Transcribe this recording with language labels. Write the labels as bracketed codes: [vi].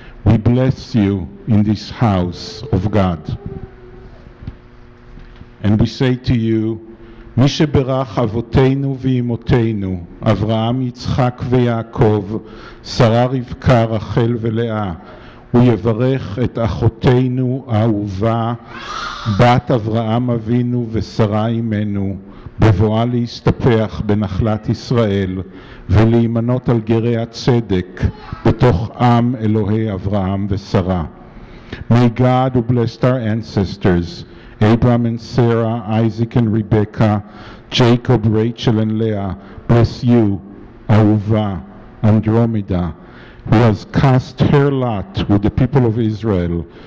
[en] We bless you in this house of God. And we say to you, [he] Mi sheberach avoteinu v'imotenu, Avraham, Yitzchak v'Yaakov, Sarah, Rivka, Rachel ולאה, הוא יברך את אחותינו האהובה, בת אברהם אבינו ושרה אמנו, בבואה להסתפח בנחלת ישראל ולהימנות על גרי הצדק בתוך עם אלוהי אברהם ושרה. [en] May God who blessed our ancestors, Abraham and Sarah, Isaac and Rebekah, Jacob, Rachel and Leah, bless you, Ahuva, Andromeda, who has cast her lot with the people of Israel.